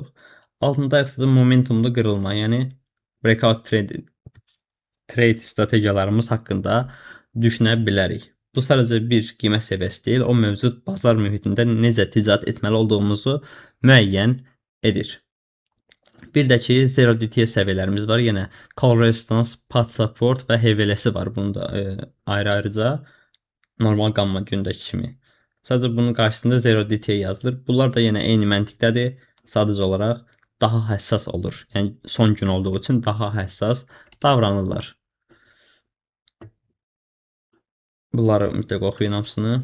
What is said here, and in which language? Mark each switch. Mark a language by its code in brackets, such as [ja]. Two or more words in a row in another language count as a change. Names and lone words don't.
[az] Altında isə momentumlu qırılma, yəni [en] breakout trade [az] strategiyalarımız haqqında düşünə bilərik. Bu sadəcə bir qiymət səviyyəsi deyil, o mövcud bazar mühitində necə ticarət etməli olduğumuzu müəyyən edir. Bir də ki 0DT səviyyələrimiz var. Yenə [en] call resistance, path support [az] və HVL-si var. Bunu da ayrı-ayrıca normal qamma gündəki kimi. Sadəcə bunun qarşısında 0DT yazılır. Bunlar da yenə eyni məntiqdədir. Sadəcə olaraq daha həssas olur. Yəni son gün olduğu üçün daha həssas davranırlar. Bunları mütləq oxuyun hamısını.